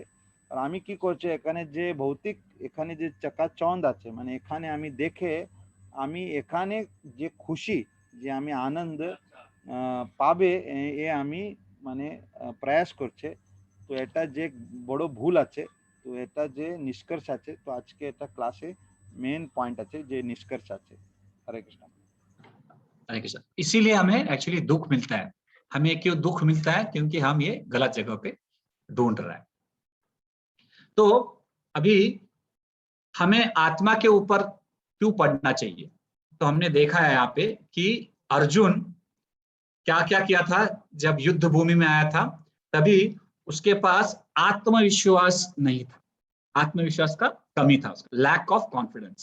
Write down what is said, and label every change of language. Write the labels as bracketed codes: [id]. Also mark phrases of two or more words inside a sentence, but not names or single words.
[bn] আর আমি কি করছে এখানে যে ভৌতিক এখানে যে চকাচৌঁদ আছে, মানে এখানে আমি দেখে আমি এখানে যে খুশি যে আমি আনন্দ পাবে এ আমি মানে প্রয়াস করছে। তো এটা যে বড় ভুল আছে, তো এটা যে নিষ্কর্ষ আছে, তো আজকে এটা ক্লাসে [en] main point [bn] আছে যে নিষ্কর্ষ আছে। [hi] हरे कृष्ण। हरे कृष्ण। इसीलिए हमें एक्चुअली दुख मिलता है। हमें क्यों दुख मिलता है? क्योंकि हम ये गलत जगह पे ढूंढ रहे हैं। तो अभी हमें आत्मा के ऊपर क्यों पढ़ना चाहिए? तो हमने देखा है यहाँ पे कि अर्जुन क्या क्या किया था जब युद्ध भूमि में आया था, तभी उसके पास आत्मविश्वास नहीं था, आत्मविश्वास का कमी था, [en] lack of confidence.